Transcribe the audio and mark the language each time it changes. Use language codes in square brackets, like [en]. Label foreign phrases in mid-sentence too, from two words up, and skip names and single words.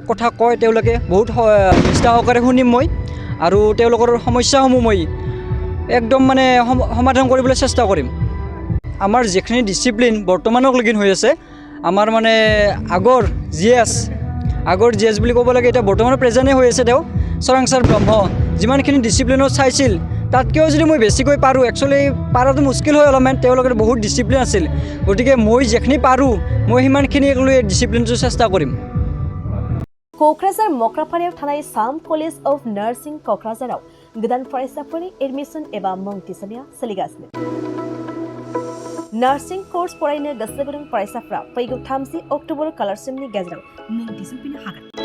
[as] কথা কয় তেওঁলোকে বহুত নিষ্ঠা সহকাৰে শুনিম মই আৰু তেওঁলোকৰ সমস্যাসমূহ মই একদম মানে সমাধান কৰিবলৈ চেষ্টা কৰিম আমাৰ যিখিনি ডিচিপ্লিন বৰ্তমানলৈকে হৈ আছে আমাৰ মানে আগৰ GS বুলি ক'ব লাগে এতিয়া বৰ্তমান প্ৰেজেণ্টে হৈ আছে তেওঁ চৰাংচাৰ ব্ৰহ্ম যিমানখিনি ডিচিপ্লিনত চাইছিল তাতকৈও যদি মই বেছিকৈ পাৰোঁ একচুৱেলি পাৰাটো মুস্কিল হয় অলপমান তেওঁলোকৰ বহুত ডিচিপ্লিন আছিল গতিকে মই যিখিনি পাৰোঁ মই সিমানখিনি লৈ ডিচিপ্লিনটো চেষ্টা কৰিম [brx] क'क्राझार मक्रापारायाव थानाय साम कलेज अफ नार्सिं क'क्राझाराव गोदान फरायसाफोरनि एडमिशन एबा मुं थिसननाया सोलिगासिनो [en] nursing course [brx] फरायनो गोसो गुदुं फरायसाफ्रा फैगौ 30 अक्ट'बर खालारसिमनि गेजेराव मुं थिसनफैनो हागोन